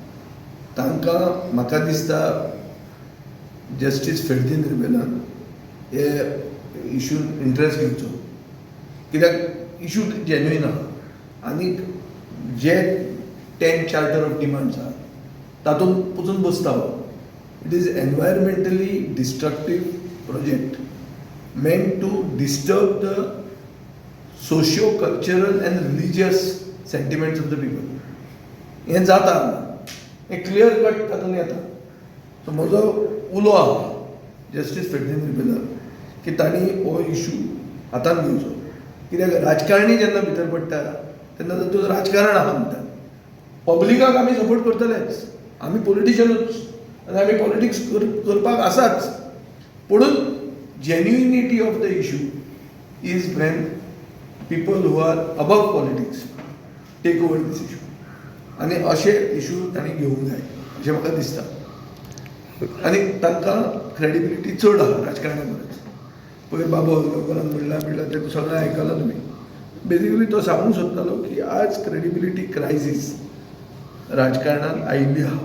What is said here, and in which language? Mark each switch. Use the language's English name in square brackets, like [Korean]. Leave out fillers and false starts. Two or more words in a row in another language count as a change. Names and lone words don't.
[Konkani] तांकां म्हाका दिसता जस्टीस फेर्दिन रिबेलान हे इशून इंट्रस्ट घेवचो, कित्याक इशू जेन्युइन आहा. आनीक जे 10 [English] charter of demands [Konkani] आहा तातूंत वचून बसता हो. [English] it is environmentally destructive project meant to disturb the socio-cultural and religious sentiments of the people. [Konkani] हें जाता हें [English] clear cut [Konkani] तातूंत येता. सो म्हजो उलो आहा जस्टीस फेर्दिन रिबेलार की तांणी हो इशू हातांत घेवचो. कित्याक राजकारणी जेन्ना भितर पडटा तेन्ना तातूंत राजकारण आहा म्हणटा. पब्लिकाक आमी सपोर्ट करतलेच, आमी पॉलिटिशियनूच आनी आमी पॉलिटिक्स करपाक आसाच. पुणून [English] genuinity of the issue is when people who are above politics take over this issue. [Konkani] आनी अशे इशू तांणी घेवंक जाय अशें म्हाका दिसता. आनी तांकां क्रेडिबिलिटी चड आहा राजकारण्या परस. पयर बाबू हलगर्करान म्हणलां तें सगळें आयकलां तुमी. बेजिकली तो सांगूंक सोदतालो की आज [English] credibility crisis [Konkani] राजकारणांत आयिल्ली आहा.